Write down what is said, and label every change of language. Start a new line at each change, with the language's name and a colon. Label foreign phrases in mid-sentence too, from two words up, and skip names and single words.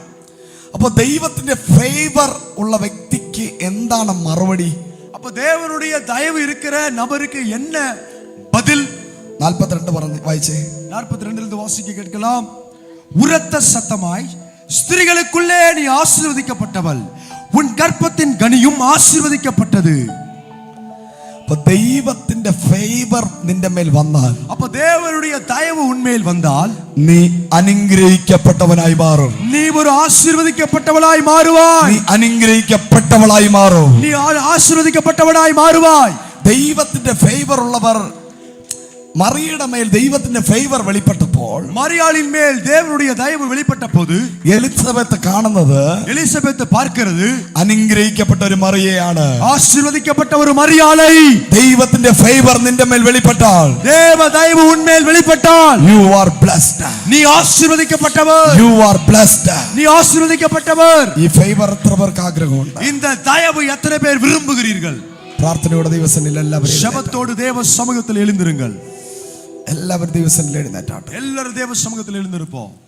Malayalam: അപ്പൊ ദൈവത്തിന്റെ ഫേവർ ഉള്ള വ്യക്തിക്ക് എന്താണ് മറുപടി?
Tamil: அப்ப தேவனுடைய தயவு இருக்கிற நபருக்கு என்ன பதில்?
Malayalam: 42 പറഞ്ഞു വായിച്ചേ.
Tamil: 42 வாசிக்க கேட்கலாம். உரத்த சத்தமாய் ஸ்திரீகளுக்குள்ளே நீ ஆசீர்வதிக்கப்பட்டவள், உன் கர்ப்பத்தின் கனியும் ஆசீர்வதிக்கப்பட்டது.
Malayalam: അപ്പൊ ദൈവത്തിന്റെ ഫേവർ നിന്റെ മേൽ വന്നാൽ,
Tamil: அப்ப தேவனுடைய தயவு உன்மேல் வந்தால்
Malayalam: നീ അനുഗ്രഹിക്കപ്പെട്ടവനായി മാറും.
Tamil: நீ ஒரு ஆசீர்வதிக்கப்பட்டவளாய் மாறுவாய்.
Malayalam: നീ അനുഗ്രഹിക്കപ്പെട്ടവളായി മാറും.
Tamil: நீ ஆசீர்வதிக்கப்பட்டவளாய் மாறுவாய்.
Malayalam: ദൈവത്തിന്റെ ഫേവർ ഉള്ളവർ, മറിയയുടെ മേൽ ദൈവത്തിന്റെ ഫേവർ വെളിപ്പെട്ടപ്പോൾ,
Tamil: மரியாளின் மேல் தேவனுடைய தயவு வெளிப்பட்ட போது
Malayalam: എലിസബത്ത് കാണുന്നത്
Tamil: எலிசபெத் பார்க்கிறது
Malayalam: അനുഗ്രഹിക്കപ്പെട്ട ഒരു മറിയയാണ്.
Tamil: ஆசீர்வதிக்கப்பட்ட ஒரு மரியாளை.
Malayalam: ദൈവത്തിന്റെ ഫേവർ നിന്റെ മേൽ വെളിപ്പെട്ടാൽ,
Tamil: தேவ தயவு உன்மேல் வெளிப்பட்டால்
English: you are blessed.
Tamil: நீ ஆசீர்வதிக்கப்பட்டவர்.
English: You are blessed.
Tamil: நீ ஆசீர்வதிக்கப்பட்டவர்.
Malayalam: ഈ ഫേവർ എത്ര പേർക്ക് ആഗ്രഹമുണ്ട്?
Tamil: இந்த தயவு எத்தனை பேர் விரும்புகிறீர்கள்?
Malayalam: പ്രാർത്ഥനയോടെ ദൈവസന്നിധിയിൽ എല്ലാവരും
Tamil: ശബത്തോട് தேவ சமூகத்தில் எழுந்திருங்கள்.
Malayalam: എല്ലാവരും ദൈവസന്നിധിയിൽ എഴുന്നേറ്റാട്ടെ.
Tamil: எல்லாரும் தேவ சமூகத்தில் எழுந்திருப்போம்.